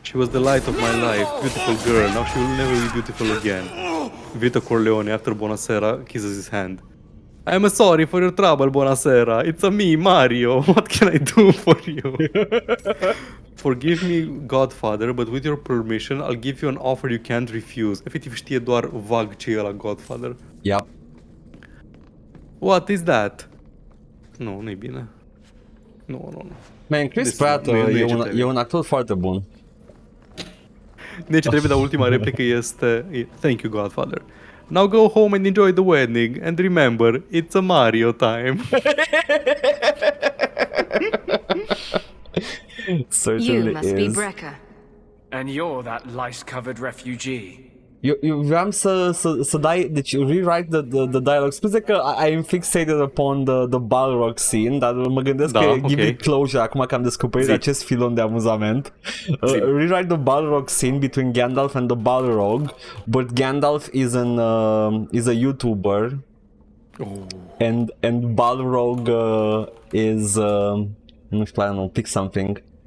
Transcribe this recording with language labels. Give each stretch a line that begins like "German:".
English: She was the light of my life, beautiful girl. Now she will never be beautiful again. Vito Corleone, after Bonasera, kisses his hand. I'm sorry for your trouble, Bonasera. It's me, Mario. What can I do for you? Forgive me, Godfather, but with your permission, I'll give you an offer you can't refuse.
Romanian: Efectiv știe doar vag ce e la Godfather.
English: Yep. What is that?
Romanian: Nu-i bine. Nu. Man, Chris Pratt e un actor foarte bun. Deci trebuie, dar ultima replică este
English: Thank you, Godfather. Now go home and enjoy the wedding. And remember, it's a Mario time. You must be Brecca. And you're that lice-covered refugee.
Romanian: Eu vreau să dai, deci
English: rewrite the dialogue.
Romanian: Scuze că
English: I am fixated upon the Balrog scene,
Romanian: dar mă gândesc că
English: give it closure acum
Romanian: că am descoperit acest filon de amuzament.
English: Rewrite the Balrog scene between Gandalf and the Balrog, but Gandalf is a YouTuber. And Balrog is
Romanian: nu știu,
English: pick something.